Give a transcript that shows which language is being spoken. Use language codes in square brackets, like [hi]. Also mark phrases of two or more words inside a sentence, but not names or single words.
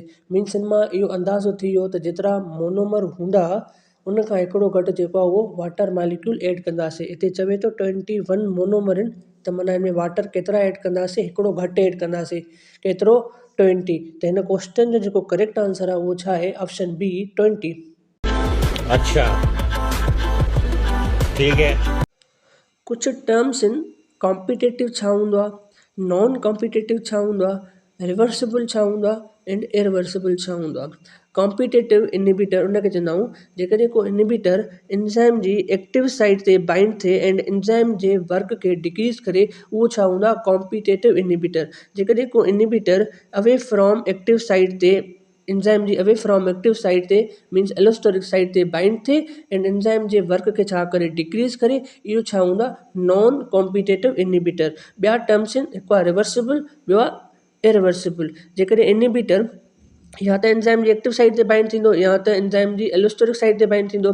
[sd] मीन्स हिन मां इहो अंदाज़ो थी वियो त जेतिरा मोनोमर हूंदा उन खां हिकिड़ो घटि जेको आहे उहो [en] water molecule [sd] ऐड कंदासीं। हिते चवे थो 21 मोनोमर आहिनि त माना हिन में वाटर केतिरा ऐड कंदासीं? हिकिड़ो घटि ऐड कंदासीं। केतिरो? 20। त हिन क्वेश्चन जो जेको [en] correct answer [sd] आहे उहो छा आहे? [en] Option B 20. [ur] اچھا، ٹھیک ہے. [sd] कुछ टर्म्स आहिनि। कॉम्पिटेटिव छा हूंदो आहे, [en] non competitive [sd] छा हूंदो आहे, रिवर्सिबल छा हूंदो आहे [en] and irreversible [sd] छा हूंदो आहे। [en] competitive inhibitor [sd] उनखे चवंदा आहियूं जेकॾहिं को इनहिबिटर एंजाइम जी [en] active site [sd] ते बाइंड थिए [en] and enzyme [sd] जे वर्क खे डिक्रीज़ करे, उहो छा हूंदो आहे? [en] competitive inhibitor. [sd] जेकॾहिं को इनहिबिटर [en] away from active site [sd] ते एंजाइम जी [en] away from active site [sd] ते मीन्स [en] allosteric site [sd] ते बाइंड थिए [en] and enzyme [sd] जे वर्क खे छा करे? डिक्रीज़ करे, इहो छा हूंदा? [en] non competitive inhibitor. [sd] ॿिया टर्म्स आहिनि, हिकु आहे रिवर्सिबल, ॿियो आहे इरिवर्सिबल। जेकॾहिं इनहिबिटर या त एंजाइम जी [en] active site [sd] ते बाइंड थींदो या त एंजाइम जी [en] allosteric site [sd] ते बाइंड थींदो।